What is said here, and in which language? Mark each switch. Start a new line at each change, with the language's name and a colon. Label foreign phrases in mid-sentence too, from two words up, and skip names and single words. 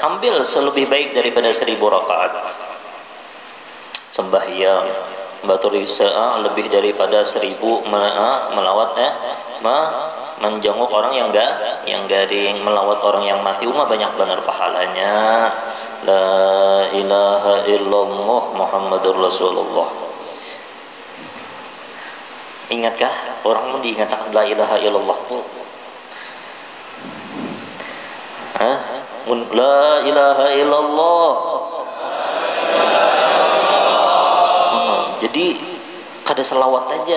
Banjar: Ambil selebih baik daripada 1000 rakaat. Sembahyang baturi lebih daripada 1000 melawat menjenguk orang yang garing, melawat orang yang mati, banyak benar pahalanya.
Arabic: لا إله إلا الله محمد رسول الله.
Banjar: Ingatkah orang mau diingatkan
Arabic: لا إله إلا الله
Banjar: tuh?
Arabic: لا إله إلا الله.
Banjar: Jadi kada selawat aja.